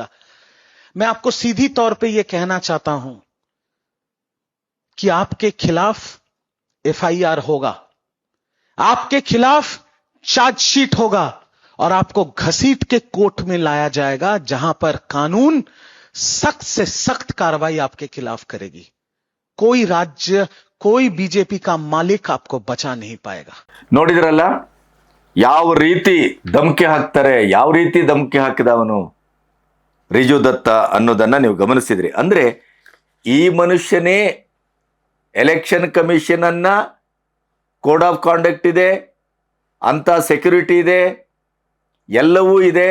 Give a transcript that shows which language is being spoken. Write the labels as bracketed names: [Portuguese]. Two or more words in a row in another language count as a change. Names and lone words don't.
[Hindi] मैं आपको सीधी तौर पे यह कहना चाहता हूं कि आपके खिलाफ FIR होगा, आपके खिलाफ चार्जशीट होगा और आपको घसीट के कोर्ट में लाया जाएगा, जहां पर कानून सख्त से सख्त कार्रवाई आपके खिलाफ करेगी। कोई राज्य, कोई बीजेपी का मालिक आपको बचा नहीं पाएगा। [Kannada] ನೋಡಿದ್ರಲ್ಲ ಯಾವ ರೀತಿ ಧಮಕಿ ಹಾಕ್ತಾರೆ, ಯಾವ ರೀತಿ ಧಮಕಿ ಹಾಕಿದವನು ರಿಜು ದತ್ತ ಅನ್ನೋದನ್ನ ನೀವು ಗಮನಿಸಿದ್ರಿ. ಅಂದ್ರೆ ಈ ಮನುಷ್ಯನೇ [English] election commission [Kannada] ಅನ್ನ [English] code of conduct [Kannada] ಇದೆ, ಅಂತ ಸೆಕ್ಯೂರಿಟಿ ಇದೆ, ಎಲ್ಲವೂ ಇದೆ.